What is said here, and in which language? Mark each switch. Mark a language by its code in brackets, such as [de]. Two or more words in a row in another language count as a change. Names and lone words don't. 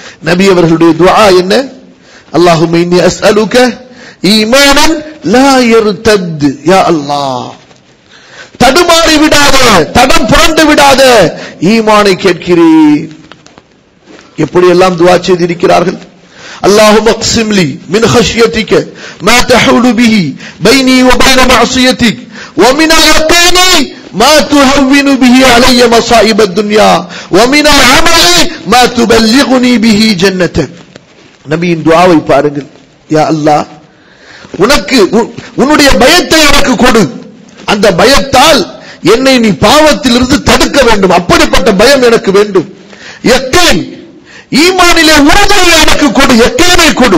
[ta] நபி அவர்களுடைய துஆ என்ன? [ar] اللهم إني أسألك إيمانا لا يرتد. يا الله, [ta] தடுமாறி விடாத, தடம் புரண்டு விடாத ஈமானை கேட்கிறேன். எப்படி எல்லாம் துஆ செய்திருக்கிறார்கள். [ar] اللهم اقسم لي من خشيتك ما تحول به بيني وبين معصيتك ومن اليقين ما تهون به علي مصائب الدنيا ومن العمل ما تبلغني به جنتك. [ta] நபியின் துஆவை பாருங்கள். [ar] يا الله, [ta] உனக்கு உன்னுடைய பயத்தை எனக்கு கொடு. அந்த பயத்தால் என்னை நீ பாவத்திலிருந்து தடுக்க வேண்டும். அப்படிப்பட்ட பயம் எனக்கு வேண்டும். யக்கீன், ஈமானிலே உறுதியை எனக்கு கொடு. யக்கீனை கொடு.